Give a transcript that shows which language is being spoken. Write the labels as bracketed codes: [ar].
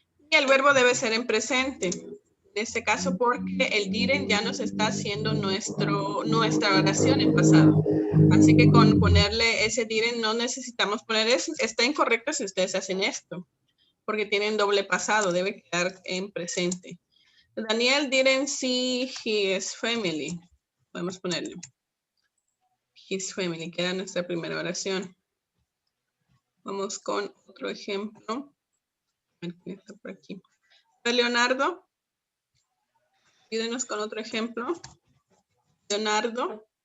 [es] Y el verbo debe ser en presente. En este caso porque el didn't ya nos está haciendo nuestra oración en pasado. Así que con ponerle ese didn't no necesitamos poner eso. Está incorrecto si ustedes hacen esto, porque tienen doble pasado, debe quedar en presente. [en] Daniel didn't see his family. [es] Podemos ponerle [en] his family, [es] queda nuestra primera oración. Vamos con otro ejemplo. A ver quién está por aquí. Leonardo. Ayúdenos con otro ejemplo. Leonardo.